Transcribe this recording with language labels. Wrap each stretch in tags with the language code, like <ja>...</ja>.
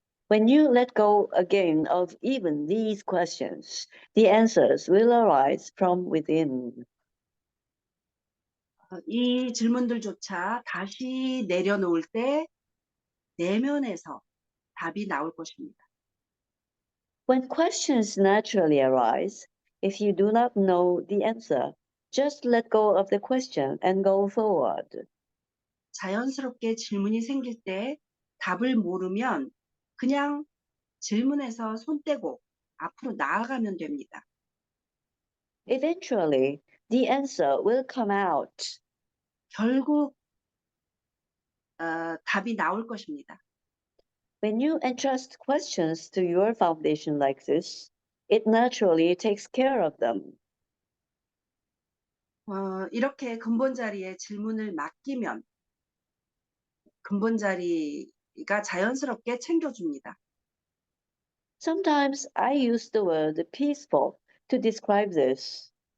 <en>When you let go again of even these questions, the answers will arise from within.</en> <ko>이 질문들조차 다시 내려놓을 때 내면에서 답이 나올 것입니다.</ko> <en>When questions naturally arise, if you do not know the answer, just let go of the question and go forward.</en> <ko>자연스럽게 질문이 생길 때 답을 모르면 그냥 질문에서 손 떼고 앞으로 나아가면 됩니다.</ko> <en>Eventually, the answer will come out.</en> <ko>결국 답이 나올 것입니다.</ko> <en>When you entrust questions to your foundation like this, it naturally takes care of them.</en> <ko>이렇게 근본 자리에 질문을 맡기면 근본 자리가 자연스럽게 챙겨줍니다.</ko> <en>Sometimes I use the word peaceful to describe this.</en>